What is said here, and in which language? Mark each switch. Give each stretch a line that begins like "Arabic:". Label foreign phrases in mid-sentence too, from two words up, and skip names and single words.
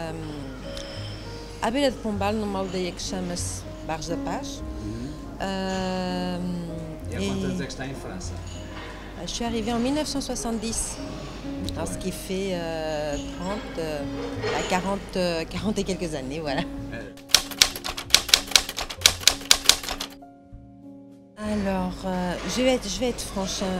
Portuguese: à beira de Pombal, numa aldeia que chama-se Barros da Paz. E há quantos anos é que está em França?
French: Je suis arrivée en 1970, alors ce qui fait 40 et quelques années, voilà. Alors, je vais être franche, hein.